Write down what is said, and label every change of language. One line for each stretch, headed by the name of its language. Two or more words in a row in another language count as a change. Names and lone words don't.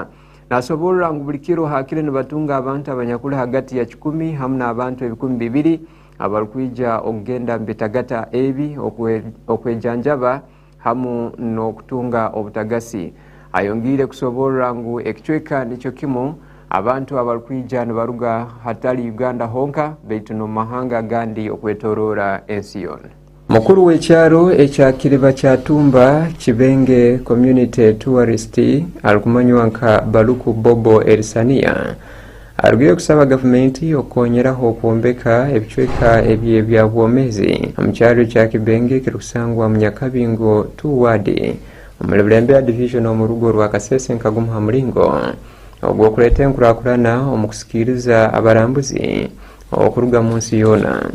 Tooro: Nasobolera ngu buli kiro hakire ne batunga abantu abanyakula hagati ya 10 hamu n'abantu 200 abalikwijja okugenda mu bitagata ebi okwejanjaba hamu n'okutunga obutagasi. Ayongire kusobolera ngu ekicweka nikyo kimu abantu abalikwijja ne baruga hatali Uganda honka baitu no mahanga gandi okwetoroora ensi yonna. Mukuru w'ekyalo ekya Kiriba kya Tumba Kibenge Community Tourist alikumanywa nka Baluku Bobo Erisania arugire kusaba gavumenti okongeraho okwombeka ebicweka ebye bya bwomezi mu kyalo kya Kibenge kirikusangwa mu Nyakabingo 2 ward omulebelembe ya division omurugo rwa Kasese nkaguma ha mulingo ogwo kuleta enkurakurana omukusikiriza abarambuzi okuruga mu nsi yona.